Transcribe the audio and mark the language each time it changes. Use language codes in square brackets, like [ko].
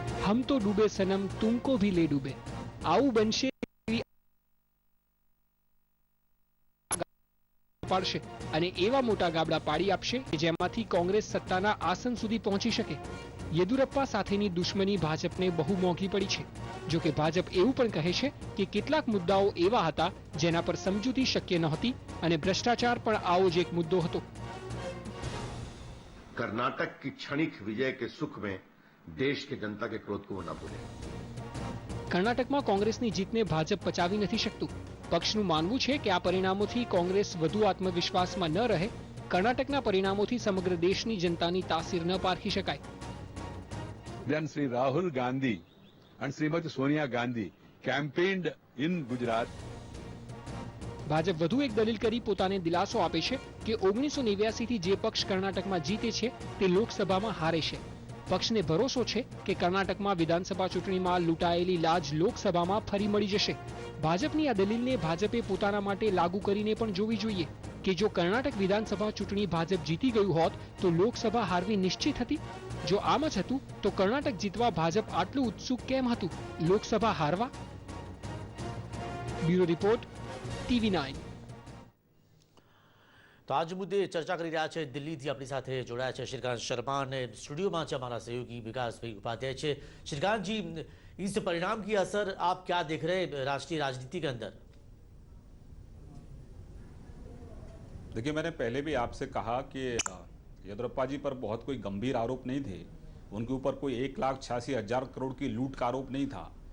[hi] હમ તો ડૂબે સનમ તુમકો ભી લે ડૂબે, [gu] આવું બનશે પાડશે અને એવા મોટા ગાબડા પાડી આપશે કે જેમાંથી કોંગ્રેસ સત્તાના આસન સુધી પહોંચી શકે. યેદુરપ્પા સાથેની દુશ્મની ભાજપને બહુ મોંઘી પડી છે. જો કે ભાજપ એવું પણ કહે છે કે કેટલાક મુદ્દાઓ એવા હતા જેના પર સમજૂતી શક્ય નહોતી અને ભ્રષ્ટાચાર પણ આવો જ એક મુદ્દો હતો. [hi] कर्नाटक की क्षणिक विजय के सुख में देश के जनता के क्रोध को वो न भूले. [gu] કર્ણાટકમાં કોંગ્રેસની જીતને ભાજપ પચાવી નથી શકતું. પક્ષનું માનવું છે કે આ પરિણામોથી કોંગ્રેસ વધુ આત્મવિશ્વાસમાં ન રહે. કર્ણાટકના પરિણામોથી સમગ્ર દેશની જનતાની તાસીર ન પારખી શકાય. [en] Then Sri Rahul Gandhi and Srimati Sonia Gandhi campaigned in Gujarat. [gu] Bhajap વધુ એક દલીલ કરી પોતાને દિલાસો આપે છે કે 1989 થી જે પક્ષ કર્ણાટકમાં જીતે છે તે લોકસભામાં હારે છે. પક્ષને ભરોસો છે કે કર્ણાટકમાં વિધાનસભા ચૂંટણીમાં લૂંટાયેલી લાજ લોકસભામાં ફરી મળી જશે. ભાજપની આ દલીલને ભાજપે પોતાના માટે લાગુ કરીને પણ જોવી જોઈએ કે જો કર્ણાટક વિધાનસભા ચૂંટણી ભાજપ જીતી ગયું હોત તો લોકસભા હારવી નિશ્ચિત હતી. જો આમ જ હતું તો કર્ણાટક જીતવા ભાજપ આટલું ઉત્સુક કેમ હતું લોકસભા હારવા? Bureau report, TV9. તો આજ મુદ્દે ચર્ચા કરી રહ્યા છે દિલ્હીથી આપણી સાથે જોડાયા છે श्रीकांत शर्मा અને स्टूडियो છે [hi] हमारा सहयोगी [gu] विकास भाई उपाध्याय છે. [hi] श्रीकांत जी, इस परिणाम की असर आप क्या देख रहे हैं राष्ट्रीय राजनीति के अंदर? देखिए, मैंने पहले भी आपसे कहा कि येदुरप्पा जी पर बहुत कोई गंभीर आरोप नहीं थे. उनके ऊपर कोई 1,86,000 करोड़ की लूट का आरोप नहीं था.